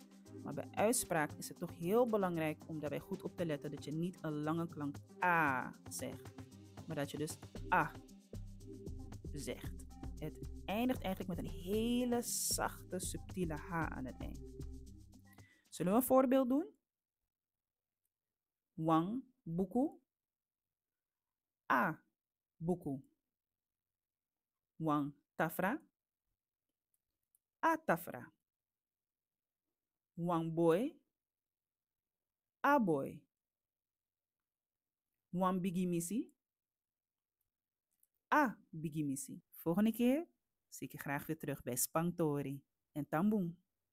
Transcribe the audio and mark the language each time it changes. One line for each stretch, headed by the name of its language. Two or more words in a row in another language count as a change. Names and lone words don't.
Dutch: Maar bij uitspraak is het toch heel belangrijk om daarbij goed op te letten dat je niet een lange klank a zegt. Maar dat je dus a zegt. Het eindigt eigenlijk met een hele zachte, subtiele h aan het eind. Zullen we een voorbeeld doen?
Sranan Tongo: Wang buku. A buku. Wang tafra. A tafra. Wang boy. A boy. Wang bigimisi. A bigimisi.
Dutch: Volgende keer zie ik je graag weer terug bij Spantori en Tamboen.